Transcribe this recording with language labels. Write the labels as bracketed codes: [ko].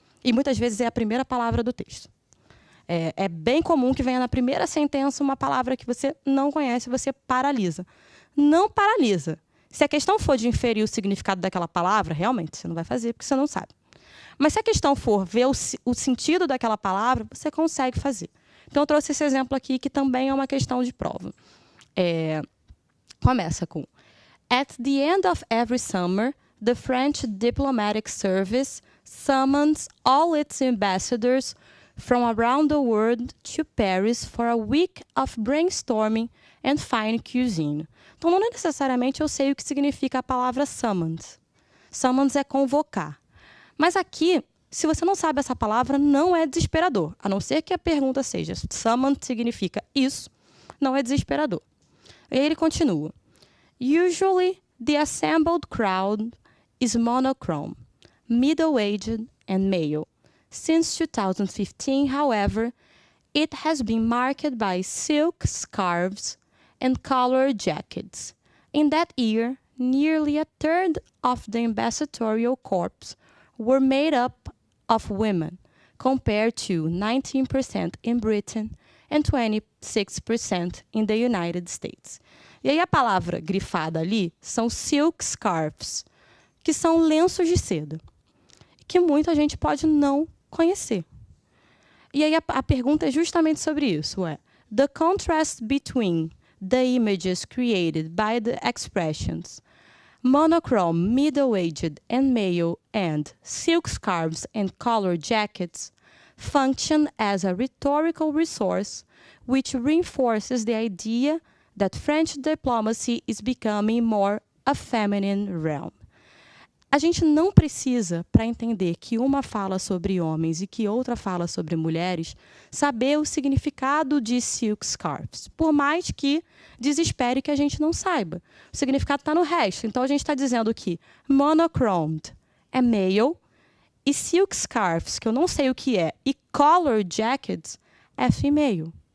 [pt] E muitas vezes é a primeira palavra do texto. É bem comum que venha na primeira sentença uma palavra que você não conhece e você paralisa. Não paralisa. Se a questão for de inferir o significado daquela palavra, realmente você não vai fazer, porque você não sabe. Mas se a questão for ver o sentido daquela palavra, você consegue fazer. Então, eu trouxe esse exemplo aqui, que também é uma questão de prova. [en] Começa com: At the end of every summer, the French diplomatic service summons all its ambassadors from around the world to Paris for a week of brainstorming and fine cuisine. [pt] Então, não necessariamente eu sei o que significa a palavra summons. Summons é convocar. Mas aqui, se você não sabe essa palavra, não é desesperador. A não ser que a pergunta seja: summon significa isso, não é desesperador. [en] E aí ele continua: Usually, the assembled crowd is monochrome, middle-aged and male. Since 2015, however, it has been marked by silk scarves and colored jackets. In that year, nearly a third of the ambassadorial corps were made up of women, compared to 19% in Britain and 26% in the United States. [pt] E aí a palavra grifada ali são silk scarves, que são lenços de seda, que muita gente pode não conhecer. E aí a pergunta é justamente sobre isso. [en] The contrast between the images created by the expressions monochrome, middle-aged and male, and silk scarves and colored jackets function as a rhetorical resource which reinforces the idea that French diplomacy is becoming more a feminine realm. [pt] A gente não precisa, para entender que uma fala sobre homens e que outra fala sobre mulheres, saber o significado de silk scarves, por mais que desespere que a gente não saiba. O significado está no resto. Então, a gente está dizendo que monochromed é male e silk scarves, que eu não sei o que é, e colored jackets é female.